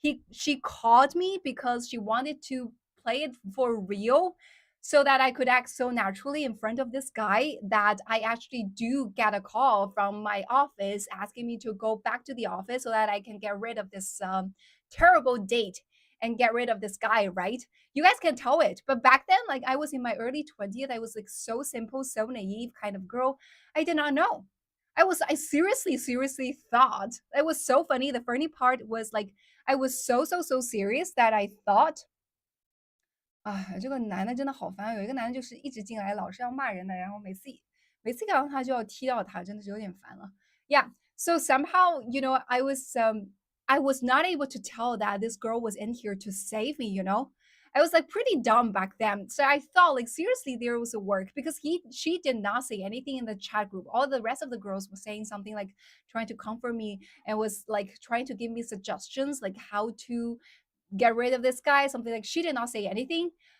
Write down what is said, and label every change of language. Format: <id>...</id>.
<en>She called me because she wanted to play it for real so that I could act so naturally in front of this guy that I actually do get a call from my office asking me to go back to the office so that I can get rid of this terrible date and get rid of this guy, right? You guys can tell it. But back then, like I was in my early 20s, I was like so simple, so naive kind of girl. I did not know. I seriously, seriously thought it was so funny. The funny part was like I was so, so, so serious that I thought</en> <zh>啊，这个男的真的好烦。有一个男的就是一直进来，老是要骂人的，然后每次看到他就要踢到他，真的是有点烦了。</zh> <en>Yeah. So somehow, I was not able to tell that this girl was in here to save me, I was like pretty dumb back then. So I thought like seriously there was a work because she did not say anything in the chat group. All the rest of the girls were saying something like trying to comfort me and was like trying to give me suggestions like how to get rid of this guy, something like she did not say anything.</en>